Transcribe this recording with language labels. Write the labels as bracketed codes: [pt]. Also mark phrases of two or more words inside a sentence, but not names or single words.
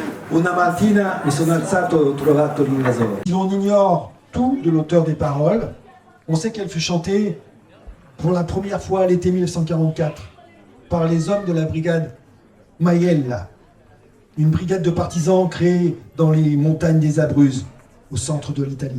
[it] Una mattina mi sono alzato e ho trovato l'invasore. [fr] Si l'on ignore tout de l'auteur des paroles, on sait qu'elle fut chantée pour la première fois à l'été 1944 par les hommes de la brigade Maiella, une brigade de partisans créée dans les montagnes des Abruzzes, au centre de l'Italie.